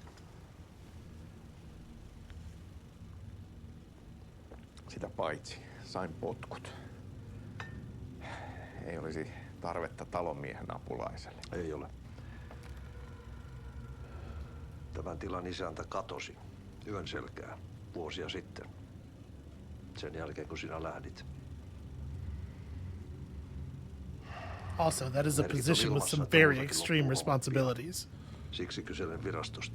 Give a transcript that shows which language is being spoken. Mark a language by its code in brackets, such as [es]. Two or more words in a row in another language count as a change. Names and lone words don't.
[fi] Sitä paitsi sain potkut. Ei olisi tarvetta talonmiehen apulaiselle. Ei ole. Tämän tilan isäntä katosi yön selkää vuosia sitten. Sen jälkeen kun sinä lähdit. [en] Also, that is a position with some very extreme responsibilities. [fi] Siksi kyselen virastosta.